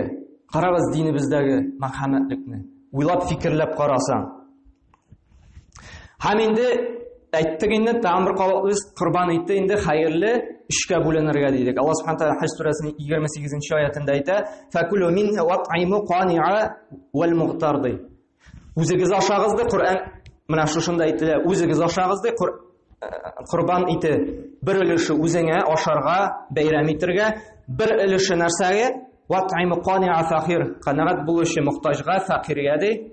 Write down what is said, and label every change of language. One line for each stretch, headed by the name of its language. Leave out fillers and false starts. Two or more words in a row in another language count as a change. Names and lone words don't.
Tatar: Карагыз динебездәге мәрхәмәтлекне. Уйлап фикерләп карасаң. Һәм инде әйттек инде тәмбир кабатлыбыз корбан ите инде хәерле эшкә бүленергә дидек. Аллаһ
Arabic: سبحانه وتعالى
Tatar: Хаҗ сүрәсенең 28-нче аятында әйтә:
Arabic: "فكلوا منها وأطعموا القانع والمعتر"
Tatar: ди. Үзегез ашагыз ди, Коръән менә шушында әйтелә. Үзегез ашагыз ди, Корбан ите бер өлеше үзеңә ашарга, бәйрәм итәргә, бер өлеше нәрсәгә?
Arabic: وأطعموا القانع فقير,
Tatar: канагать булучы мохтаҗга, факиргә ди.